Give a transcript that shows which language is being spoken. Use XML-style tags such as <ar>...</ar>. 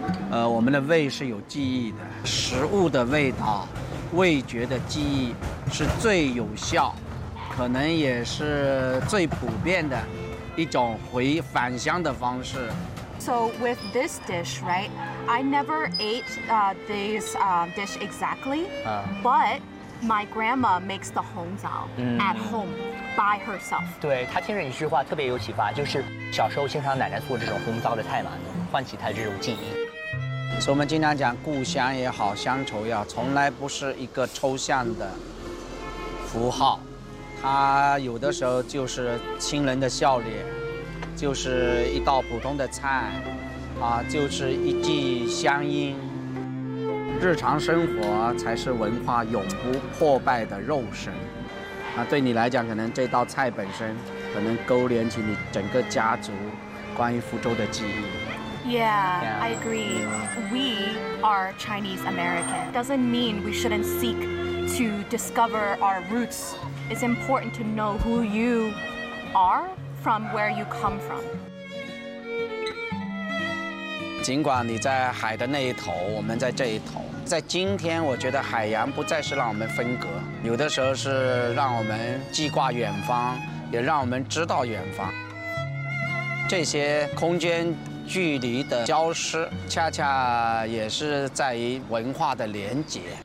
<zh>我们的胃是有记忆的，食物的味道，味觉的记忆是最有效，可能也是最普遍的一种回返乡的方式。</zh> <en>So with this dish, right? I never ate this dish exactly, but my grandma makes the hongzao at home by herself.</en> <zh>对，她听着一句话特别有启发，就是小时候经常奶奶做这种hongzao的菜嘛，唤起她这种记忆。所以我们经常讲故乡也好，乡愁也好，从来不是一个抽象的符号，它有的时候就是亲人的笑脸，就是一道普通的菜，啊，就是一句乡音。日常生活才是文化永不破败的肉身。那对你来讲，可能这道菜本身，可能勾连起你整个家族关于福州的记忆。</zh> <en>Yeah, I agree. We are Chinese American. Doesn't mean we shouldn't seek to discover our roots. It's important to know who you are from where you come from.</en> <zh>尽管你在海的那一头，我们在这一头。在今天，我觉得海洋不再是让我们分隔，有的时候是让我们记挂远方，也让我们知道远方。这些空间。距离的消失，恰恰也是在于文化的连结。</zh>